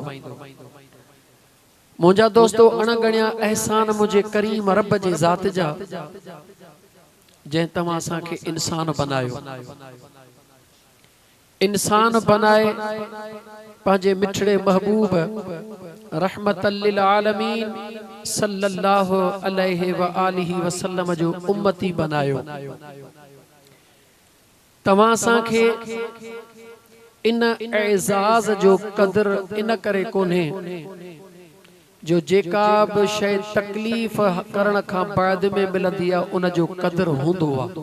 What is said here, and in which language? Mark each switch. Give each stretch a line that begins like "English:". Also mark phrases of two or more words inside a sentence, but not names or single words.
Sindhi: मुंहिंजा दोस्तो अणगणिया एहसान मुझे करीम रब जे ज़ात जा जंहिं तव्हां असांखे इंसान बनायो, इंसान बनाए पंहिंजे मिठड़े महबूब
Arabic: رحمة للعالمين صلى الله عليه وآله وسلم
Sindhi: जो उम्मती बनायो। तव्हां असांखे इन एज़ाज़ जो कदर इन करे कोन्हे जो जेका बि शइ तकलीफ़ करण खां बाद में मिलंदी आहे उन जो क़दुरु हूंदो आहे।